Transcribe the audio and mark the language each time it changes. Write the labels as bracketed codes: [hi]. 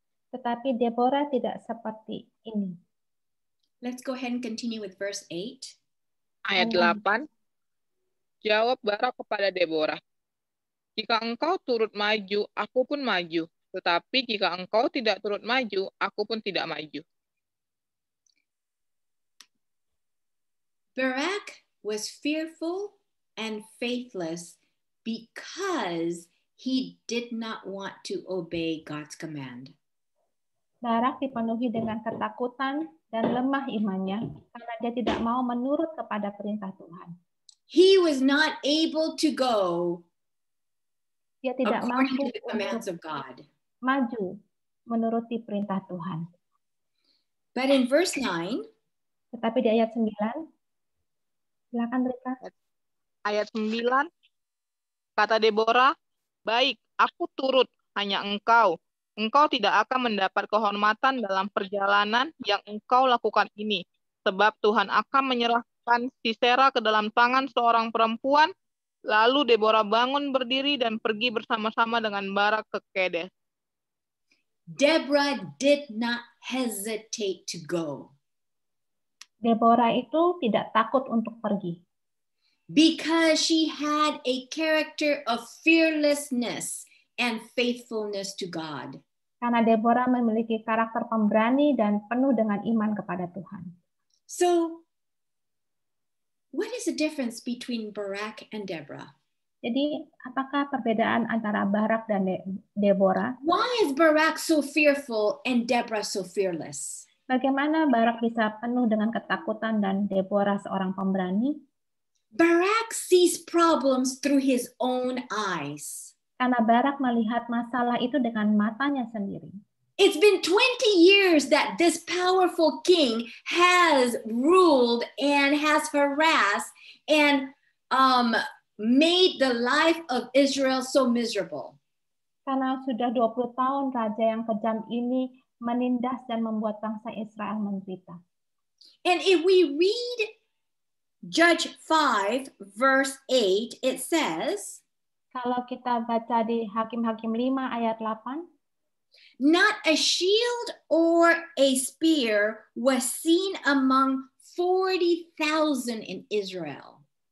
[id] Tetapi Deborah tidak seperti ini. [en] Let's go ahead and continue with verse 8. [id] Ayat 8. Jawab Barak kepada Deborah, jika engkau turut maju, aku pun maju. Tetapi jika engkau tidak turut maju, aku pun tidak maju. [en] Barak was fearful and faithless because he did not want to obey God's command. [id] Barak dipenuhi dengan ketakutan dan lemah imannya karena dia tidak mau menurut kepada perintah Tuhan. [en] He was not able to go [id] Dia tidak [en] according [id] mampu [en] to the commands [id] untuk [en] of God. [id] maju menuruti perintah Tuhan. [en] But in verse 9, [id] Tetapi di ayat 9, silakan Rika. Ayat 9, kata Deborah, baik, aku turut, hanya engkau. Engkau tidak akan mendapat kehormatan dalam perjalanan yang engkau lakukan ini. Sebab Tuhan akan menyerahkan Sisera ke dalam tangan seorang perempuan. Lalu Deborah bangun berdiri dan pergi bersama-sama dengan Barak ke Kedes. [en] Deborah did not hesitate to go [id] Deborah itu tidak takut untuk pergi. [en] because she had a character of fearlessness and faithfulness to God. [id] Karena Deborah memiliki karakter pemberani dan penuh dengan iman kepada Tuhan. [en] So, what is the difference between Barak and Deborah? [id] Jadi, apakah perbedaan antara Barak dan Deborah? [en] Why is Barak so fearful and Deborah so fearless? [id] Bagaimana Barak bisa penuh dengan ketakutan dan Deborah seorang pemberani? [en] Barak sees problems through his own eyes. [id] Karena Barak melihat masalah itu dengan matanya sendiri. [en] It's been 20 years that this powerful king has ruled and has harassed and made the life of Israel so miserable. [id] Karena sudah 20 tahun raja yang kejam ini menindas dan membuat bangsa Israel menderita. [en] And if we read Judge 5 verse 8, it says, [id] Kalau kita baca di Hakim-Hakim 5 ayat 8, [en] not a shield or a spear was seen among 40,000 in Israel.